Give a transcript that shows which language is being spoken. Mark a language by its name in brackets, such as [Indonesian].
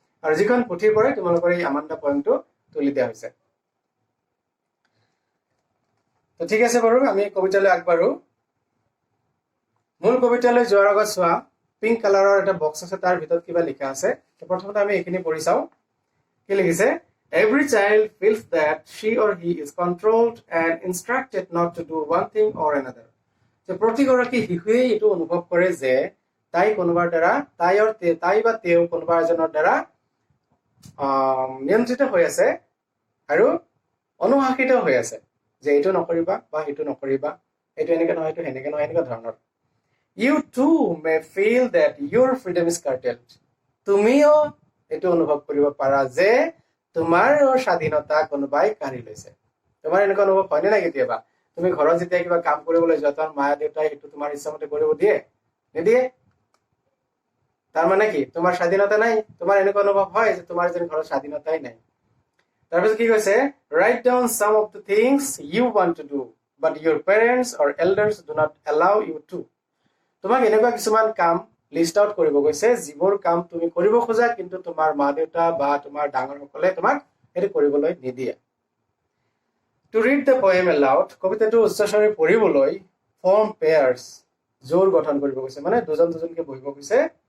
[Assamese] আৰু যিখন পুথিৰ পৰাই তোমালোকৰ এই আমাণ্ডা পয়েমটো তুলি দিয়া হৈছে। তো ঠিক আছে বাৰু, আমি কবিতালৈ আগবাঢ়ো। মূল কবিতালৈ যোৱাৰ আগত চোৱা, পিংক কালাৰৰ এটা বক্স আছে, তাৰ ভিতৰত কিবা লিখা আছে। প্ৰথমতে আমি এইখিনি পঢ়ি চাওঁ। কি লিখিছে? [English] Every child feels that she or he is controlled and instructed not to do one thing or another. [Assamese] যে প্ৰতিগৰাকী শিশুৱে এইটো অনুভৱ কৰে যে তাই কোনোবাৰ দ্বাৰা, তাই বা তেওঁ কোনোবা এজনৰ দ্বাৰা নিয়ন্ত্ৰিত হৈ আছে আৰু অনুশাসিত হৈ আছে, যে এইটো নকৰিবা বা সেইটো নকৰিবা, এইটো এনেকে নহয়, এইটো সেনেকে নহয়, এনেকুৱা ধৰণৰ। [English] You too may feel that your freedom is curtailed. [Assamese] তুমিও এইটো অনুভৱ কৰিব পাৰা যে তোমাৰ স্বাধীনতা কোনোবাই কাঢ়ি লৈছে। তোমাৰ এনেকুৱা অনুভৱ হয়নে নাই কেতিয়াবা? তুমি ঘৰত যেতিয়া কিবা কাম কৰিবলৈ যোৱা, তোমাৰ মা দেউতাই সেইটো তোমাৰ ইচ্ছামতে কৰিব দিয়ে? নিদিয়ে। তাৰ মানে কি? তোমাৰ স্বাধীনতা নাই। তোমাৰ এনেকুৱা অনুভৱ হয় যে তোমাৰ যেন ঘৰত স্বাধীনতাই নাই। তাৰপিছত কি কৈছে? [English] Write down some of the things you want to do, but your parents or elders do not allow you to. [Assamese] তোমাক এনেকুৱা কিছুমান কাম লিষ্ট আউট কৰিব গৈছে, যিবোৰ কাম তুমি কৰিব খোজা, কিন্তু তোমাৰ মা দেউতা বা তোমাৰ ডাঙৰসকলে তোমাক সেইটো কৰিবলৈ নিদিয়ে। [English] To read the poem aloud, [Assamese] কবিতাটো উচ্চস্বৰে পঢ়িবলৈ [English] form pairs, [Assamese] জোৰ গঠন কৰিব গৈছে, মানে দুজন দুজনকে বহিব গৈছে।